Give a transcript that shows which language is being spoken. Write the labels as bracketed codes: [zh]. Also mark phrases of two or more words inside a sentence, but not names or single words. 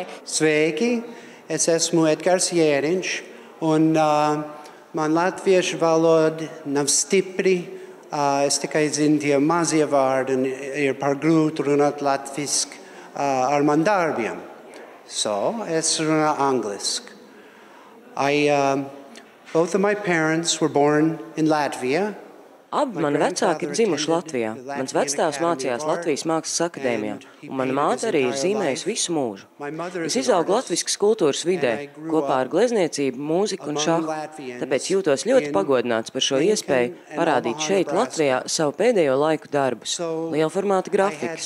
[lv] Sveiki, es esmu Edgars Jēriņš, un man latviešu valoda nav stipri. Es tikai zinu tie mazie vārdi, un ir par grūti runāt latviski ar man darbiem. Es runāju angliski. [en] Both of my parents were born in Latvia. [lv] Abi mani vecāki ir dzimuši Latvijā. Mans vectēvs mācījās Latvijas Mākslas akadēmijā, un mana māte arī ir zīmējusi visu mūžu. Es izaugu latviskas kultūras vidē, kopā ar glezniecību, mūziku un šahu, tāpēc jūtos ļoti pagodināts par šo iespēju parādīt šeit, Latvijā, savu pēdējo laiku darbus, lielformāta grafikas.